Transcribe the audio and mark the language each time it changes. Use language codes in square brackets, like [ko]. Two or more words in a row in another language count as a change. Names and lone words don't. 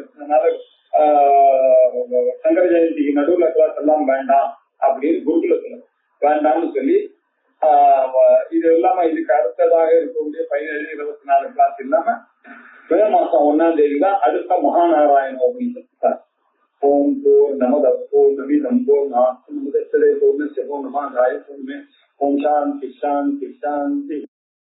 [ta] அதனால சங்கர ஜெயந்திக்கு நடுவுல கிளாஸ் எல்லாம் வேண்டாம் அப்படின்னு குருகுலத்துல வேண்டாம்னு சொல்லி இது இல்லாம இதுக்கு அடுத்ததாக இருக்கக்கூடிய 17-24 கிளாஸ் இல்லாம மே மாசம் 1ஆம் தேதி தான் அடுத்த மகாநாராயண உபநிஷத். [sa] ओं पूर्णमदः पूर्णमिदं पूर्णात् पूर्णमुदच्यते पूर्णस्य पूर्णमादाय पूर्णमेव ओं शान्तिः शान्तिः शान्तिः.